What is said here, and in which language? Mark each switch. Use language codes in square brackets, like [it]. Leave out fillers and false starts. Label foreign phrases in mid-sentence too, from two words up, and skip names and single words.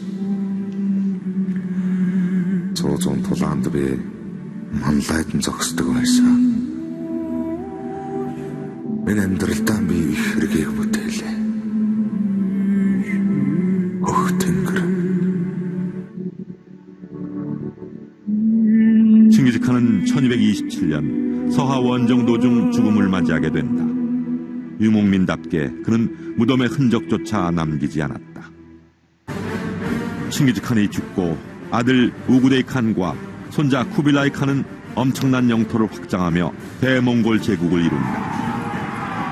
[mn] Цоозон тулаанд би манлайдан зогсдог байсан. Миний амьдралдаа би их хэргийг бүтээлээ. Ох тэнгэр. [ko] 칭기즈칸은 1227년 서하 원정 도중 죽음을 맞이하게 된다. 유목민답게 그는 무덤의 흔적조차 남기지 않았다. 칭기즈칸이 죽고 아들 우구데이 칸과 손자 쿠빌라이 칸은 엄청난 영토를 확장하며 대몽골 제국을 이룬다.